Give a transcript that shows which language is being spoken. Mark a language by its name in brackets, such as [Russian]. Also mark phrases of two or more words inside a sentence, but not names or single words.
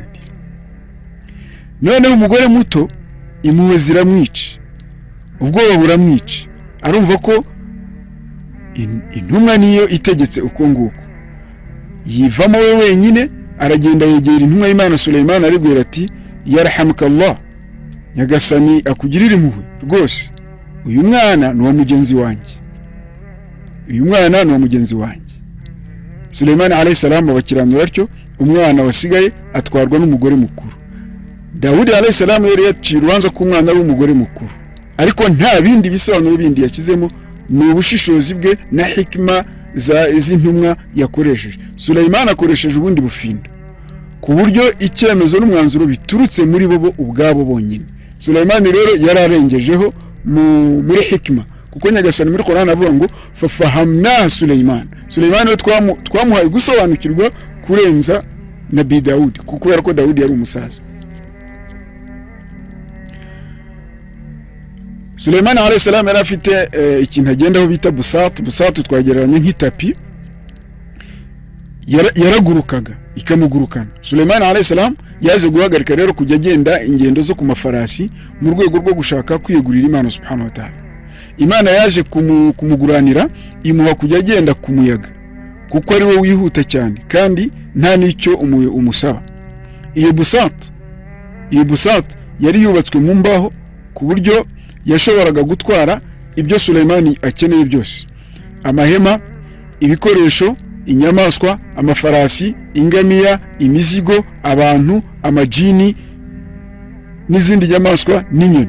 [Kinyarwanda] noneho umugore muto impuhwe ziramwica, ubwoba buramwica, arumva ko intumwa niyo itegetse uko nguko. yivamo we wenyine, aragenda yegera intumwa y'Imana Sulaiman aribwira ati yarhamukallah, nyagasani akugirira impuhwe rwose, uyu mwana ni wa mugenzi wanjye, uyu mwana ni wa mugenzi wanjye. Sulaiman [Arabic] alayhi salam [Kinyarwanda] bakiranura atyo, umwana wasigaye atwarwa n'umugore mukuru. Dawudi [Arabic] alayhi salam [Kinyarwanda] yari yaciye urubanza ko umwana ari umugore mukuru, ariko nta bindi bisobanuro bindi yakizemo, ni ubushishozi bwe na hikima z'intumwa yakoresheje. Sulaiman akoresheje ubundi bufindo, ku buryo icyemezo n'umwanzuro biturutse muri bo ubwabo bonyine. Sulaiman rero yararengejeho muri hikima, kuko nyagasani muri Qur'an avuga ngo fafahamna Sulaiman. Sulaiman twamuhaye gusobanukirwa kurenza Nabi Dawudi, kubera ko Dawudi yari umusaza. Sulaiman [Arabic] alayhi salam [Kinyarwanda] yari afite ikintu agendaho bita busat twagereranya nk'itapi, yaragurukaga ikamugurukana. Sulaiman [Arabic] alayhi salam [Kinyarwanda] yaje guhagarika rero kujya agenda ingendo zo ku mafarasi mu rwego rwo gushaka kwiyegurira Imana [Arabic] subhanahu wa ta'ala. [Kinyarwanda] Imana yaje kumuguranira imuha kujya agenda ku muyaga kuko ari we wihuta cyane kandi nta nicyo umusaba. Iyo busat yari yubatswe mu mbaho ku buryo yashoboraga gutwara ibyo Sulaiman akeneye byose: amahema, ibikoresho, inyamaswa, amafarasi, ingamiya, imizigo, abantu, amajini n'izindi nyamaswa n'inyoni.